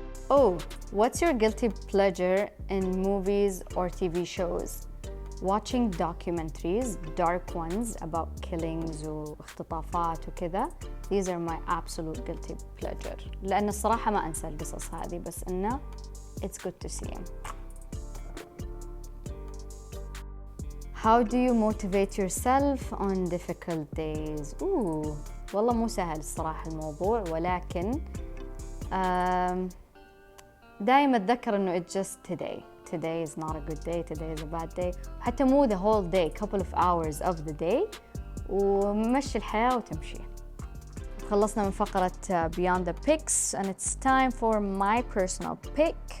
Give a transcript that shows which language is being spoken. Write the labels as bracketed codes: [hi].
[en] Oh, what's your guilty pleasure in movies or TV shows? watching documentaries, dark ones about killings [ar] واختطافات وكذا. [en] These are my absolute guilty pleasure. [ar] لأن الصراحة ما أنسى القصص هذه، بس إنه [en] it's good to see them. How do you motivate yourself on difficult days? [ar] والله مو سهل الصراحة الموضوع، ولكن دائما أتذكر إنه [en] it's just today. Today is not a good day, today is a bad day. [ar] حتى مو [en] the whole day, couple of hours of the day. [ar] ومشي الحياة وتمشي. خلصنا من فقرة [en] Beyond the Picks and it's time for my personal pick.